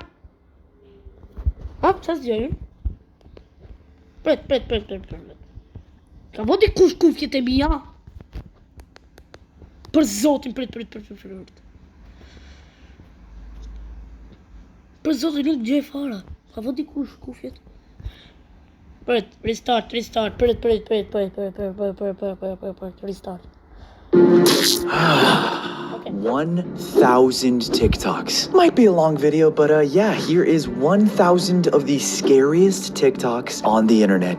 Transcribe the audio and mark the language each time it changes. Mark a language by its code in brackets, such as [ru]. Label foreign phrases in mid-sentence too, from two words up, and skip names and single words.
[sq] Ha? Çfarë dëgjoj? Pret. Ka vodi kufjet e mia? Për zotin, pret. Për zotin nuk dëgjoj fare. Ka vodi kufjet? [en] Restart. Restart. 1,000 TikToks. Might be a long video, but yeah, here is 1,000 of the scariest TikToks on the internet.